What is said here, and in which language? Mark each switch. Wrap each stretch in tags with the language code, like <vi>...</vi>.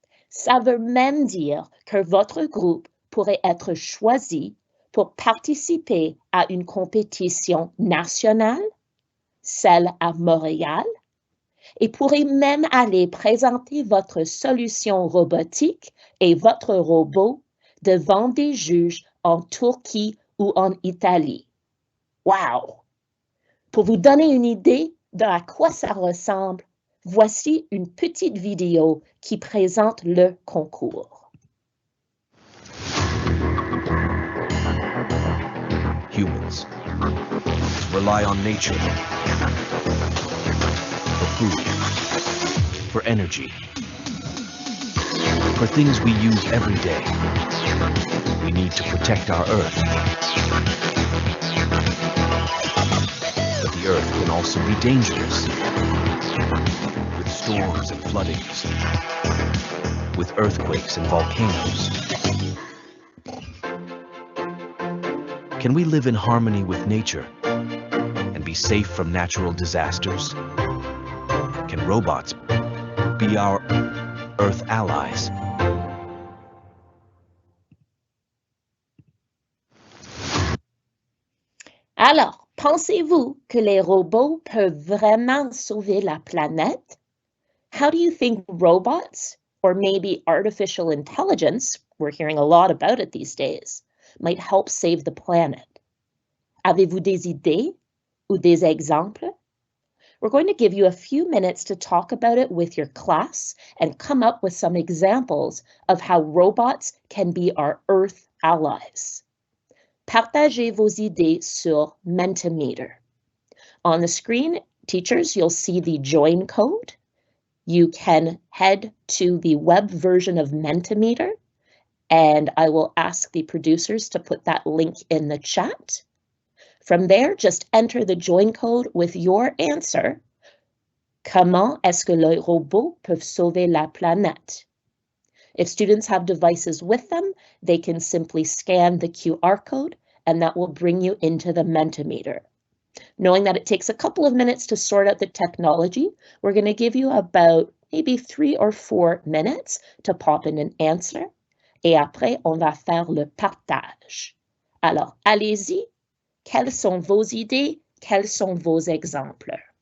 <fr>Ça veut même dire que votre groupe pourrait être choisi pour participer à une compétition nationale, celle à Montréal, et pourrait même aller présenter votre solution robotique et votre robot devant des juges en Turquie ou en Italie. Wow! Pour vous donner une idée de à quoi ça ressemble, voici une petite vidéo qui présente le concours.</fr> <en>Humans rely on nature for food, for energy, for things we use every day. We need to protect our Earth. But the Earth can also be dangerous, with storms and floodings, with earthquakes and volcanoes. Can we live in harmony with nature and be safe from natural disasters? Can robots be our Earth allies?</en> <fr>Alors, pensez-vous que les robots peuvent vraiment sauver la planète?</fr> <en>How do you think robots, or maybe artificial intelligence, we're hearing a lot about it these days, might help save the planet?</en> <fr>Avez-vous des idées ou des exemples?</fr> <en>We're going to give you a few minutes to talk about it with your class and come up with some examples of how robots can be our Earth allies.</en> <fr>Partagez vos idées sur Mentimeter.</fr> <en>On the screen, teachers, you'll see the join code. You can head to the web version of Mentimeter, and I will ask the producers to put that link in the chat. From there, just enter the join code with your answer.</en> <fr>Comment est-ce que les robots peuvent sauver la planète?</fr> <en>If students have devices with them, they can simply scan the QR code, and that will bring you into the Mentimeter. Knowing that it takes a couple of minutes to sort out the technology, we're going to give you about maybe 3 or 4 minutes to pop in an answer.</en> <fr>Et après, on va faire le partage. Alors, allez-y. Quelles sont vos idées? Quels sont vos exemples?</fr>